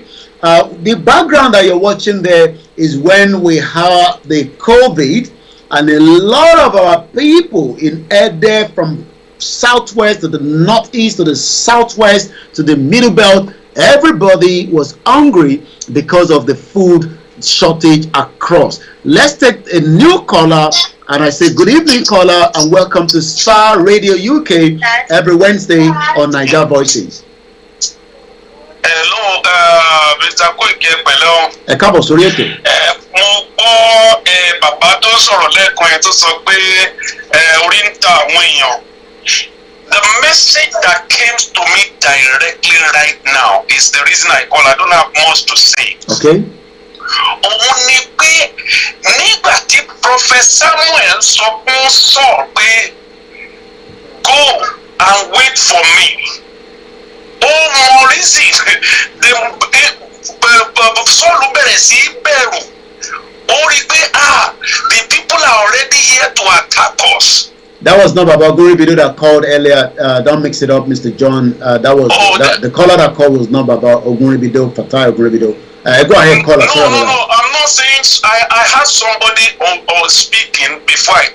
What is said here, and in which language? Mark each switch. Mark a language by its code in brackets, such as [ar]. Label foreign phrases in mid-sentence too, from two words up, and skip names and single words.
[en] The background that you're watching there is when we had the COVID, and a lot of our people in Ede, from southwest to the northeast to the southwest to the middle belt, everybody was hungry because of the food shortage across. Let's take a new caller, and I say good evening, caller, and welcome to Star Radio UK every Wednesday on Niger Voices. Hello, Mr. [yo] Koiki pẹ̀lú. Ẹ káàbọ̀ sórí ètò. Mo gbọ́ bàbá tó sọ̀rọ̀ lẹ́ẹ̀kan yẹn tó sọ pé orí ń ta àwọn èèyàn. [en] The message that came to me directly right now is the reason I call. I don't have much to say. Okay. [yo] Òun ni pé nígbà tí Prophet Samuel sọ fún Saul pé [en] go and wait for me. Oh, more reason. [yo] Saul bẹ̀rẹ̀ sí bẹ̀rù. Ó rí pé [en] the people are already here to attack us. That was not Baba Oguribido that called earlier. Don't mix it up, Mr. John. That was the caller that called was not Baba Oguribido, Fatai Oguribido. Go ahead, caller. No. I'm not saying I had somebody on speaking before I